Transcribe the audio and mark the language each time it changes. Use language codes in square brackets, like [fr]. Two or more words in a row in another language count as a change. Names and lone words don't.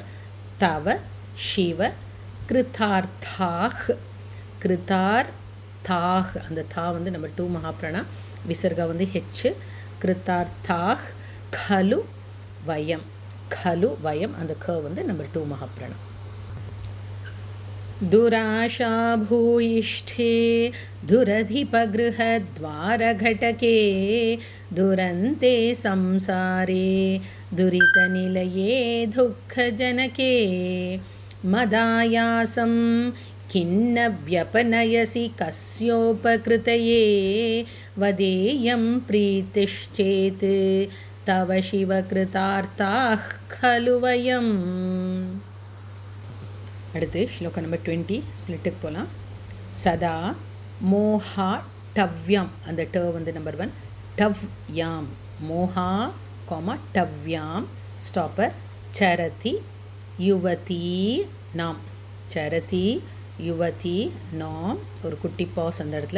[sa] तव शिव कृतार्थाः [ta] அந்த தா வந்து நம்பர் 2 மகாப்ராணா. விசர்கா வந்து ஹெச். [sa] कृतार्थाः खलु वयम् [ta] அந்த க வந்து நம்பர் 2 மகாப்ராணா. [sa] दुराशा भूयिष्ठे दुरधिपगृहद्वारघटके दुरन्ते संसारे दुरितनिलये दुःखजनके मदायासं किन्न व्यपनयसि कस्योपकृतये वदेयं प्रीतिश्चेत् तव शिवकृतार्थाः खलु वयम्. [ta] அடுத்து ஸ்லோகம் நம்பர் 20 ஸ்ப்ளிட்டுக்கு போகலாம். [sa] सदा मोहा टव्याम् [ta] அந்த ட வந்து நம்பர் 1 [sa] टव्याम् मोहा टव्याम् [ta] ஸ்டாப்பர். [sa] चरति युवती नाम् [ta] ஒரு குட்டி பாஸ் அந்த இடத்துல.